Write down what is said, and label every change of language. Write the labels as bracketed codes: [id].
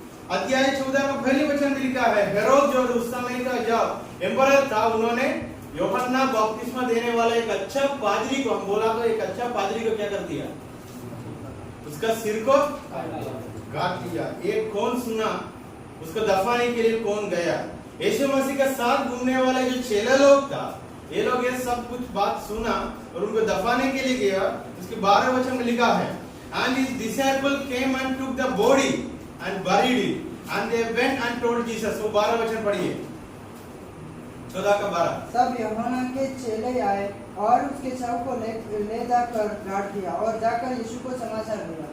[hi] अध्याय 14 का पहली वचन में लिखा है, हेरोद जो उस समय का जब एम्परर था, उन्होंने यूहन्ना बपतिस्मा देने वाला एक अच्छा पादरी को, हम बोला तो एक अच्छा पादरी को क्या कर दिया, उसका सिर को काट दिया। एक कौन सुना, उसको दफनाने के लिए कौन गया? यीशु मसीह के साथ घूमने वाले जो चेला लोग था, ये लोग ये सब कुछ बात सुना और उनको दफनाने के लिए गया। उसके 12 वचन में लिखा है, [en] and his disciple came and took the body and buried it and they went and told Jesus। [hi] वो 12 वचन पढ़िए। 14:12। तब यूहन्ना के चेले आए और उसके शव को ले जाकर गाड़ दिया और जाकर यीशु को समाचार दिया।